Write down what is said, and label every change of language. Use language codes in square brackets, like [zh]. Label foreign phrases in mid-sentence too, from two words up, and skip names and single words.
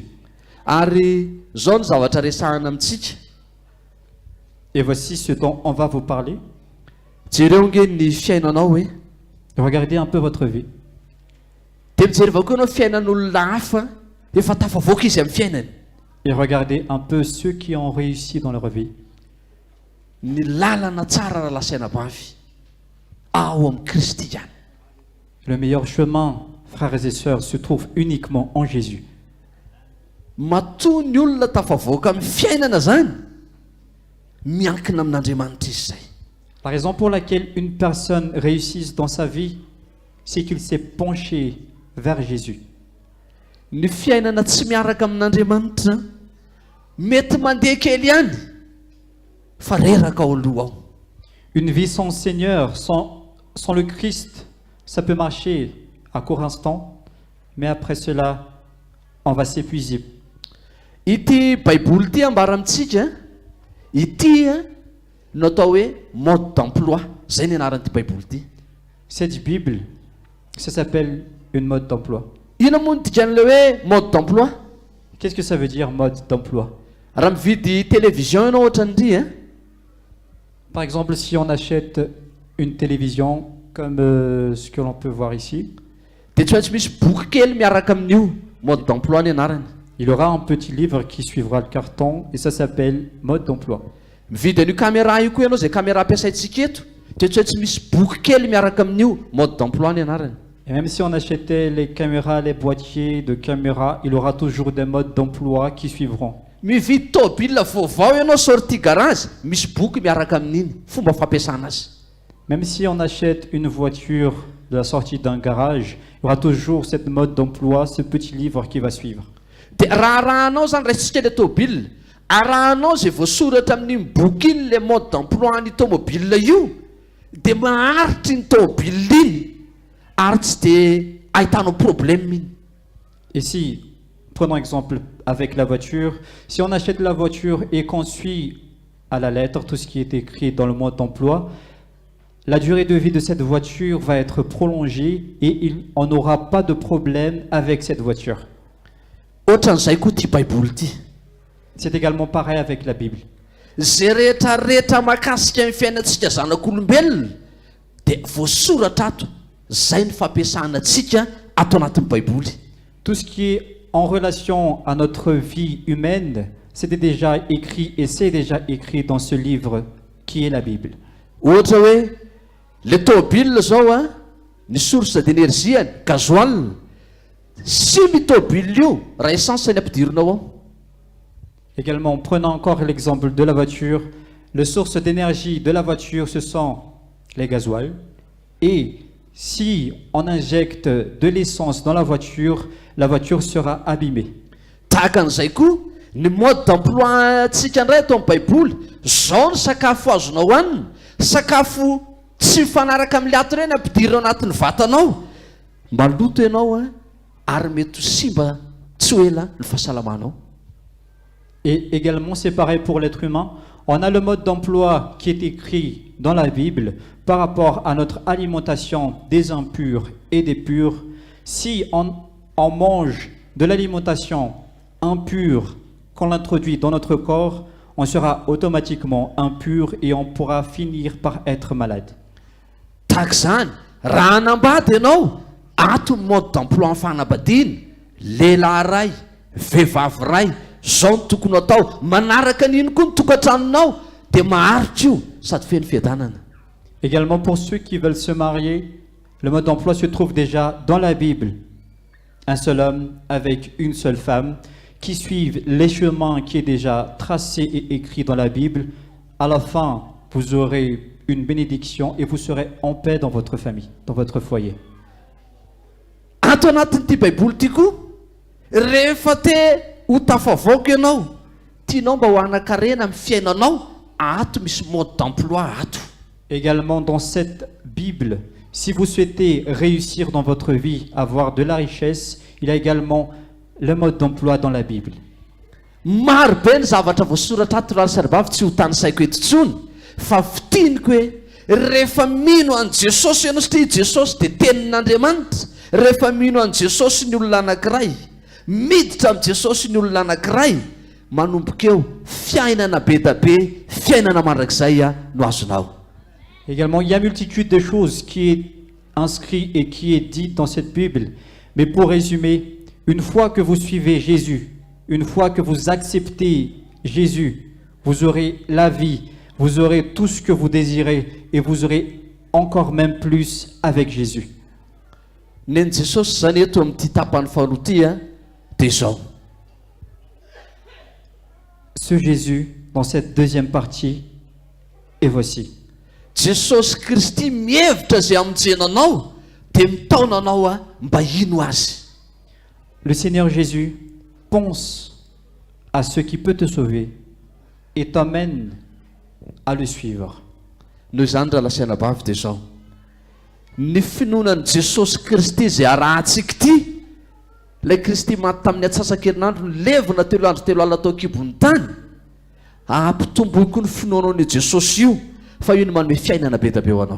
[mg] Ary zao ny zavatra resahana amintsika. [fr] Et voici ce dont on va vous parler. [mg] Jereo nge ny fiainanao hoe [fr] Regardez un peu votre vie. [mg] dia mijery avao koa ianao fiainan'olona hafa efa tafavoaka izy amin'ny fiainany. [fr] Et regardez un peu ceux qui ont réussi dans leur vie. [mg] Ny lalana tsara raha lasaina-bavy ao amin'ny Kristy ihany. [fr] Le meilleur chemin, frères et sœurs, se trouve uniquement en Jésus. [mg] Matoa ny olona tafavoaka amin'ny fiainana zany miankina amin'Andriamanitra izy zay. [fr] La raison pour laquelle une personne réussit dans sa vie, c'est qu'il s'est penché vers Jésus. [mg] Ny fiainana tsy miaraka amin'Andriamanitra mety mandeha kely ihany fa reraka ao aloha ao. [fr] Une vie sans Seigneur, sans le Christ, ça peut marcher à court instant, mais après cela, on va s'épuiser. [mg] Ity baiboly ity ambara amintsika ity no atao hoe [fr] mode d'emploi, [mg] zay ny anaran'ity baiboly ity. [fr] Cette Bible, ça s'appelle une mode d'emploi. [mg] Ina moa ny dikan'ilay hoe [fr] mode d'emploi? Qu'est-ce que ça veut dire, mode d'emploi? [mg] Raha mividy télévision ianao ohatran'ity [fr] Par exemple, si on achète une télévision comme ce que l'on peut voir ici, [mg] dia tsy maintsy misy boky kely miaraka amin'io, [fr] mode d'emploi [mg] ny anarany. [fr] il y aura un petit livre qui suivra le carton et ça s'appelle mode d'emploi. [mg] Mividy an'io caméra io koa ianao, zay caméra ampiasaintsika eto, dia tsy maintsy misy boky kely miaraka amin'io, [fr] mode d'emploi [mg] ny anarany. [fr] Et même si on achetait les caméras, les boîtiers de caméras, il y aura toujours des modes d'emploi qui suivront. [mg] Mividy tôbila vaovao ianao [fr] sortie garage, [mg] misy boky miaraka amin'iny, fomba fampiasana azy. [fr] Même si on achète une voiture de la sortie d'un garage, il y aura toujours cette mode d'emploi, ce petit livre qui va suivre. [mg] Dia raha arahanao zany raisitsika ilay tôbila, arahanao zay voasoratra amin'iny boky iny [fr] le mode d'emploi [mg] ny tômôbila io, dia maharitry ny tôbila iny ary tsy dia ahitanao problème iny. [fr] Et si, prenons exemple avec la voiture, si on achète la voiture et qu'on suit à la lettre tout ce qui est écrit dans le mode d'emploi, la durée de vie de cette voiture va être prolongée et on n'aura pas de problème avec cette voiture. [mg] Ohatran'izay koa ity baiboly ity. [fr] C'est également pareil avec la Bible. [mg] Zay rehetrarehetra mahakasika ny fiainantsika zanak'olombelona dia voasoratra ato, zay ny fampiasana antsika ato anatin'ny baiboly. [fr] Tout ce qui est en relation à notre vie humaine, c'était déjà écrit et c'est déjà écrit dans ce livre qui est la Bible. [mg] Ohatra hoe le tôbila zao ny [fr] source d'énergie gasoil, [mg] sy mitôbila io raha essence ny ampidirinao ao. [fr] Également, prenant encore l'exemple de la voiture, la source d'énergie de la voiture, ce sont les gasoils. Et si on injecte de l'essence dans la voiture sera abîmée. [mg] tahaka an'izay koa ny [fr] mode d'emploi [mg] antsika indray atao amin'ny baiboly zao ny sakafo azonao hanina sakafo tsy mifanaraka amin'ny ato ireny ampidirina anatin'ny vatanao maloto ianao a ary mety ho simba tsy ho ela ny fahasalamanao. [fr] Et également, c'est pareil pour l'être humain. On a le mode d'emploi qui est écrit dans la Bible par rapport à notre alimentation des impurs et des purs. Si on mange de l'alimentation impure qu'on l'introduit dans notre corps, on sera automatiquement impur et on pourra finir par être malade. [mg] Tahaka izany raha hanambady ianao ato ny [fr] mode d'emploi [mg] amin'ny fanambadiana lehilahy ray vehivavy ray zao ny tokony atao manaraka an'iny koa ny tokantranonao dia maharitra io sady feno fiadanana. [fr] Également pour ceux qui veulent se marier, le mode d'emploi se trouve déjà dans la Bible. Un seul homme avec une seule femme qui suivent les chemins qui est déjà tracé et écrit dans la Bible. À la fin, vous aurez une bénédiction et vous serez en paix dans votre famille, dans votre foyer. [mg] Ato anatin'ity baiboly ity koa rehefa te ho tafavoaka ianao tianao mba ho anakarena amin'ny fiainanao ato misy [fr] mode d'emploi [mg] ato. [fr] Également dans cette Bible, si vous souhaitez réussir dans votre vie, avoir de la richesse, il y a également le mode d'emploi dans la Bible. [mg] Maro be ny zavatra voasoratra ato raha saribavy tsy ho tany saiko eto intsony fa fitiniko hoe rehefa mino an' Jesosy ianao satria Jesosy dia tenin'Andriamanitra rehefa mino an' Jesosy ny olona anankiray miditra amin'ny Jesosy ny olona anankiray manomboka eo fiainana be da be fiainana mandrakizay no azonao. [fr] Également, il y a multitude de choses qui est inscrit et qui est dit dans cette Bible. Mais pour résumer, une fois que vous suivez Jésus, une fois que vous acceptez Jésus, vous aurez la vie, vous aurez tout ce que vous désirez et vous aurez encore même plus avec Jésus. [mg] Neny Jesosy zany eto amin'ity tapany faharoa ity dia zao. [fr] Ce Jésus, dans cette deuxième partie, est voici. [mg] Jesosy Kristy mihevitra zay amonjenanao dia mitaona anao mba ino azy. [fr] Le Seigneur Jésus pense à ce qui peut te sauver et t'emmène à le suivre. [mg] Noho izany raha lasiana bavy dia zao. Ny finoanan'i Jesosy Kristy zay arahantsika ity, ilay Kristy maty tamin'ny atsasak'herinandro nilevina 3 andro 3 alina tao an-kibon'ny tany, ampitomboy koa ny finoanan'i Jesosy io fa io ny manome fiainana be da be ho anao.